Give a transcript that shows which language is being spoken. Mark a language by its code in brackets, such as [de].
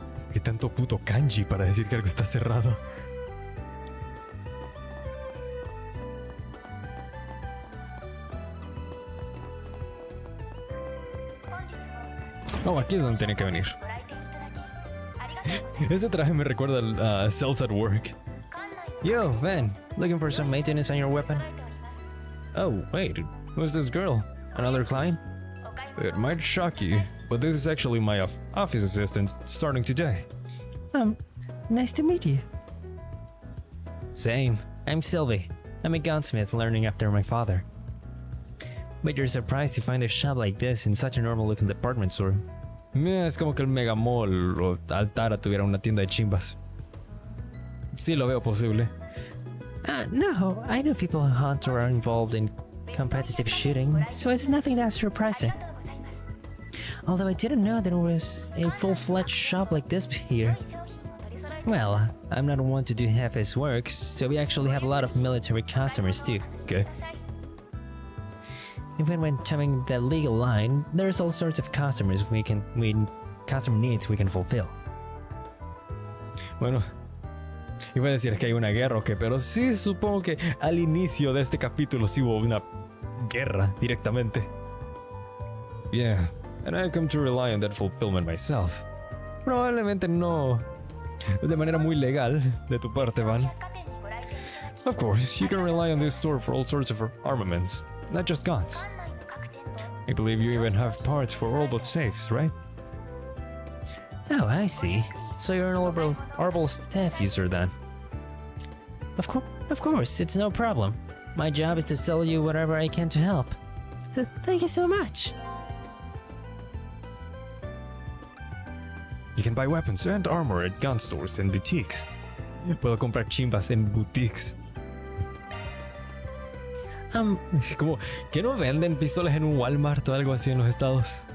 [es] ¿Qué tanto puto kanji para decir que algo está cerrado? Oh, aquí es donde tiene que venir. Ese traje me recuerda a Cells at Work. [en] Yo, man, looking for some maintenance on your weapon? Oh, wait, who's this girl? Another client? It might shock you, but this is actually my office assistant starting today. Nice to meet you. Same. I'm Sylvie. I'm a gunsmith learning after my father. But you're surprised to find a shop like this in such a normal looking department store. [es] Es como que el Mega Mall o Altara tuviera una tienda de chimbas. Sí lo veo posible. [en] No, I know people who hunt or are involved in competitive shooting, so it's nothing that surprising. Although I didn't know there was a full-fledged shop like this here. Well, I'm not one to do half-ass work, so we actually have a lot of military customers too. Okay. Even when towing the legal line, there's all sorts of customers customer needs we can fulfill. [es] Bueno, iba a decir que hay una guerra o qué, pero sí supongo que al inicio de este capítulo sí hubo una guerra directamente. [en] Yeah, and I come to rely on that fulfillment myself. [es] Probablemente no de manera muy legal de tu parte, Van. [en] Of course, you can rely on this store for all sorts of armaments, not just guns. I believe you even have parts for all but safes, right? Oh, I see. So you're an Orbital staff user then. Of course, it's no problem. My job is to sell you whatever I can to help. Thank you so much. You can buy weapons and armor at gun stores and boutiques. [es] Puedo comprar chimbas en boutiques. Como que no venden pistolas en un Walmart o algo así en los estados.